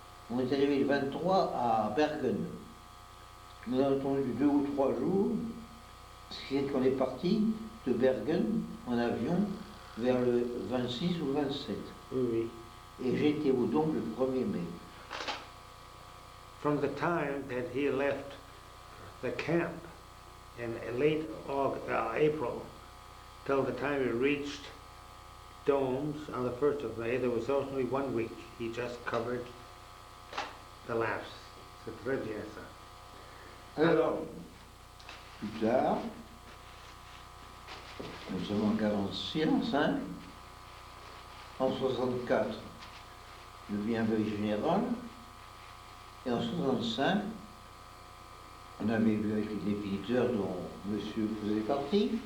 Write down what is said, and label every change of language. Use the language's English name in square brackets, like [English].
[French] On est arrivé le 23 à Bergen. Nous avons attendu 2 ou 3 jours, ce qui fait qu'on est parti de Bergen en avion vers le 26 ou 27. Oui, oui. Et j'ai été au Dombes le 1er mai. [English] From the time that he left the camp in late April till the time he reached Dombes on the 1st of May, there was only 1 week. He just covered the lapse. [French] C'est très bien ça. Alors, plus tard, nous sommes en 46, en 64, je deviens veille général, et en 65, on avait vu avec les définiteurs dont monsieur faisait partie.